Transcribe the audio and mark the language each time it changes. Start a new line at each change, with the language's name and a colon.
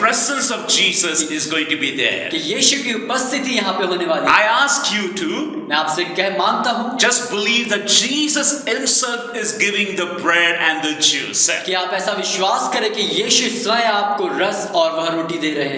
English: presence of Jesus is going to be there.
Hindi: कि यीशु की उपस्थिति यहाँ पे होने वाली है।
English: I ask you to
Hindi: मैं आपसे मांगता हूं
English: just believe that Jesus himself is giving the bread and the juice.
Hindi: कि आप ऐसा विश्वास करें कि यीशु स्वयं आपको रस और वह रोटी दे रहे